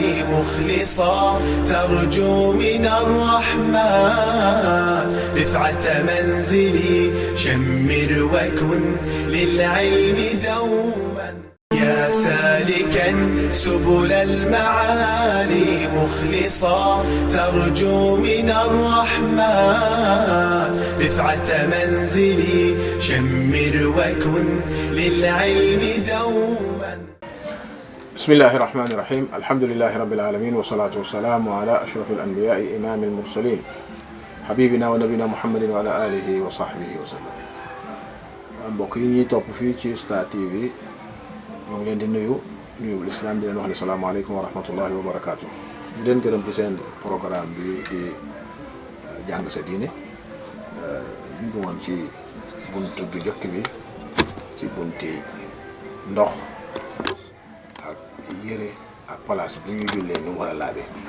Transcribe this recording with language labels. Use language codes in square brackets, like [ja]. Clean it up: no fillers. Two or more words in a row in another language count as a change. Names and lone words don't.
[ar] مخلصا ترجو من الرحمن رفعة منزلي شمر وكن للعلم دوما يا سالكا سبل المعالي مخلصا ترجو من الرحمن رفعة منزلي شمر وكن للعلم دوما. بسم الله الرحمن الرحيم. الحمد لله رب العالمين والصلاة والسلام على أشرف الأنبياء إمام المرسلين حبيبنا ونبينا محمد وعلى آله وصحبه وسلم. [wo] mbokk yi ñuy topp fii ci Star TV ñoo ngi leen di nuyu l'islam di leen wax ne [ar] السلام عليكم ورحمة الله وبركاته. [wo] di leen gërëm ci seen programme bi di jàng sa diine ñu ngi woon ci buntu bi jokk bi ci bunti ndox ak yére ak place bu ñuy jullee ñu war a laabe